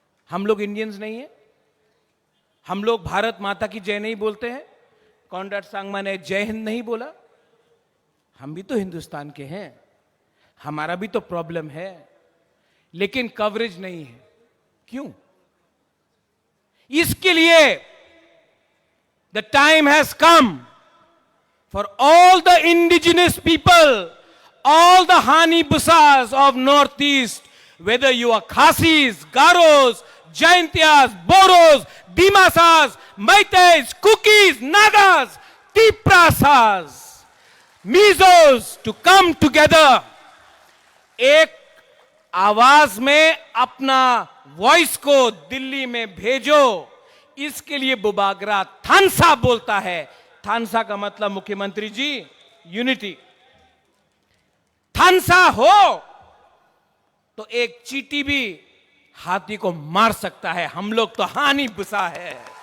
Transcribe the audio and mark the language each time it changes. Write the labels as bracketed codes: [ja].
[hi] हम लोग इंडियंस नहीं है? हम लोग भारत माता की जय नहीं बोलते हैं? कॉनराड सांगमा ने जय हिंद नहीं बोला? हम भी तो हिंदुस्तान के हैं, हमारा भी तो प्रॉब्लम है, लेकिन कवरेज नहीं है। क्यों? इसके लिए [en] the time has come for all the indigenous people, all the Hani Busas of Northeast, whether you are Khasis, Garos, Jaintias, Boros, Dimasas, Maitais, Kukis, Nagas, Tiprasas, [hi] Mizos, [en] to come together, [hi] एक आवाज में अपना voice को दिल्ली में भेजो। इसके लिए बुबागरा थानसा बोलता है। थानसा का मतलब मुख्यमंत्री जी यूनिटी। थानसा हो तो एक चींटी भी हाथी को मार सकता है। हम लोग तो हानि बुसा है।